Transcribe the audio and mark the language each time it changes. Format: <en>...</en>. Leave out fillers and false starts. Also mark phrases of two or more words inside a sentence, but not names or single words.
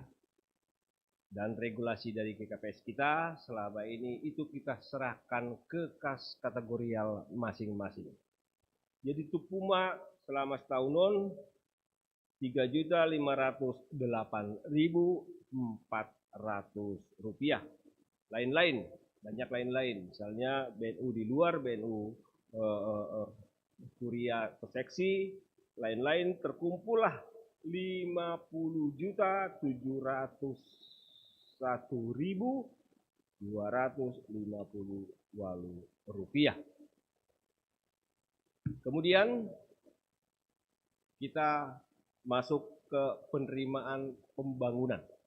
<id>Dan regulasi dari GKPS kita selama ini itu kita serahkan ke kas kategorial masing-masing. Jadi Tupuma selama setahunan 3.508.400 rupiah. Lain-lain, banyak lain-lain. Misalnya BNU di luar, BNU kuria seksi, lain-lain terkumpullah 50.701.250 rupiah. Kemudian kita masuk ke penerimaan pembangunan.</id>